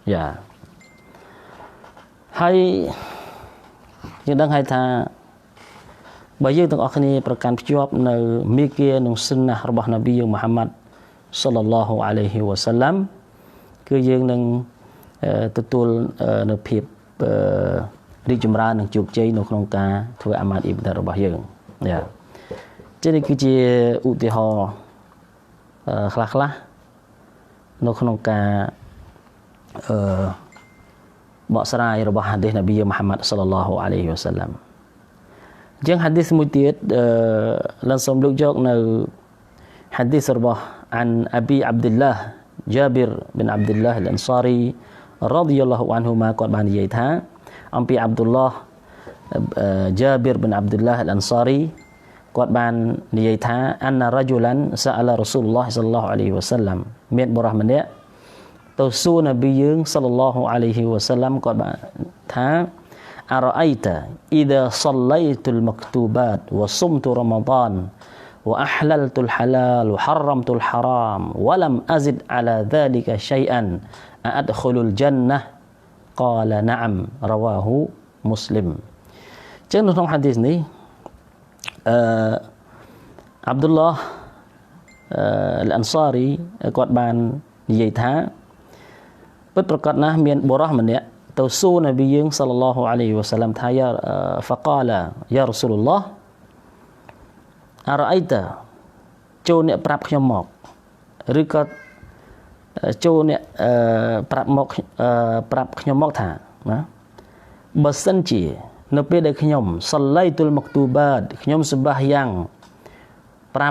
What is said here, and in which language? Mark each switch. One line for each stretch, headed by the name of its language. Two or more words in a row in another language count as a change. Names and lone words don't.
Khmer: ហើយយើងដឹងហើយថាបើយើងទាំងអស់គ្នាប្រកាន់ភ្ជាប់នៅមីគានិងស៊ុនណារបស់នប៊ីមូហាម៉ាត់សល្លឡោះអាឡៃហ៊ីវ៉ាសល្លាមគឺយើងនឹងទទួលនៅភាពរីកចម្រើននិងជោគជ័យនៅក្នុងការធ្វើអាម៉ាត់អ៊ីបាដាតរបស់យើងចឹងនេះគឺជាឧទាហរណ៍ខ្លះនៅក្នុងកា របកស្រាយរបស់ហាឌីសនប៊ីមូហាម៉ាត់សល្លឡោះអាឡៃហ៊ីវ៉ាសល្លាមចឹងហាឌីសមួយទៀតឡើងសូមលើកយកនៅហាឌីស
Arabic: របស់ عن أبي عبد الله جابر بن عبد الله الأنصاري رضي الله عنهما
Khmer: គាត់បាននិយាយថាអំ ពី Abdullah Jabir bin Abdullah al-Ansari គាត់បាននិយាយថា
Arabic: أن رجلا سأل رسول الله صلى الله عليه وسلم
Khmer: មានបុរសម្នាក់ទៅសួរនប៊ីយើង
Arabic: صلى الله عليه وسلم
Khmer: គាត់បានថា
Arabic: أرأيت إذا صليت المكتوبات وصمت رمضان وأحللت الحلال وحرمت الحرام ولم أزد على ذلك شيئا أدخل الجنة قال نعم رواه مسلم
Khmer: ចឹងនៅក្នុងហាឌីសនេះ អាប់ឌុលឡោះអលអាន់សារីគាត់បាននិយាយថាពិតប្រាកដណាស់មានបុ រសម្នាក់ទៅសួរនប៊ីយើងសល្លឡោះអាឡៃហ៊ីវ៉ាសល្លាមថាយ៉ាហ្វកាឡាយ៉ារ៉ាស៊ូលឡោះអរអៃតាចូលអ្នកប្រាប់ខ្ញុំមកឬក៏ចូលអ្នកប្រាប់ខ្ញុំមកថាណាបើសិនជានៅពេលដែលខ្ញុំសឡៃទុលមកទូបាតខ្ញុំសម្បាសយ៉ាង5ប